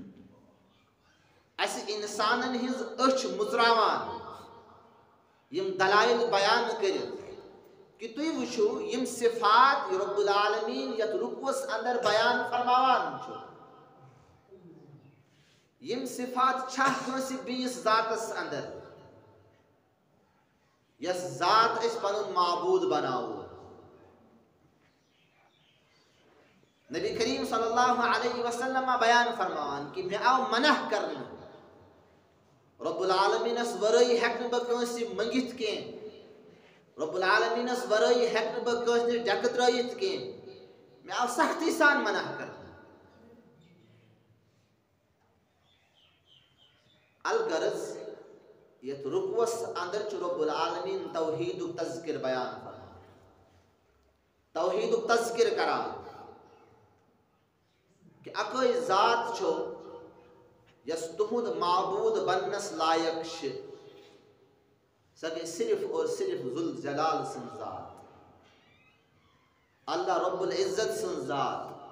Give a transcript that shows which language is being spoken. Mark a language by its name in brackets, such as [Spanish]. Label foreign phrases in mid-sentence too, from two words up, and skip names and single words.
[Kashmiri] اسہِ انسانن ہٕنٛز أچھ مُژراوان یِم دلایل بیان کٔرِتھ کہ تُہۍ وٕچھِو یِم صفات رب العالمیٖن یتھ رُکوٗعس اندر بیان فرماوان چھُ یِم صفات چھا کٲنٛسہِ بیٚیِس ذاتس اندر یس ذات أسۍ پنُن معبوٗد بناوو نبی کریم [Arabic] صلی اللہ علیہ وسلم [Kashmiri] بیان فرماوان کہ مےٚ آو منع کرنہٕ رب العالمیٖنس ورٲے ہٮ۪کہٕ نہٕ بہٕ کٲنٛسہِ منٛگِتھ کینٛہہ رب العالمیٖنس ورٲے ہٮ۪کہٕ نہٕ بہٕ کٲنٛسہِ نِش ڈیٚکہٕ ترٲیِتھ کینٛہہ مےٚ آو سختی سان منع کرنہٕ الغرض یتھ رُکوٗعس اندر چھُ رب العالمیٖن توحیٖدُک تذکر بیان فرماوان توحیٖدُک تذکر کران کہ اکٲے ذات چھُ یس تُہُنٛد معبوٗد بننس لایق چھِ سۄ گٔے [Urdu] صرف اور صرف [Kashmiri] ذوالجلال سٕنٛز ذات اللہ رب العزت سٕنٛز ذات